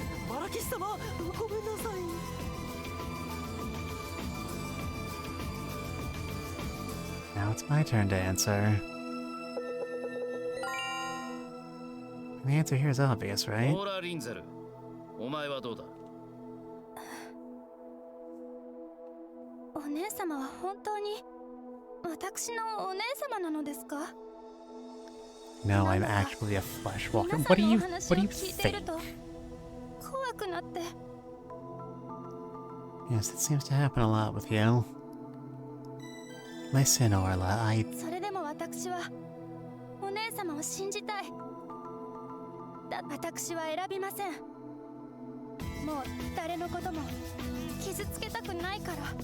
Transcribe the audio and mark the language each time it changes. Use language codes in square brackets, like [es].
[ja] バラキシ様、ごめんなさい。 [en] Now it's my turn to answer. The answer here is obvious, right? [ja] オーラ・リンゼル、お前はどうだ？お姉様は本当に私のお姉様なのですか？ [en] No, I'm actually a flesh walker. What do you think? [ja] 怖くなって。 [en] Yes, it seems to happen a lot with you. Listen, Orla, [ja] それでも私はお姉様を信じたい。私は選びません。もう誰のことも傷つけたくないから。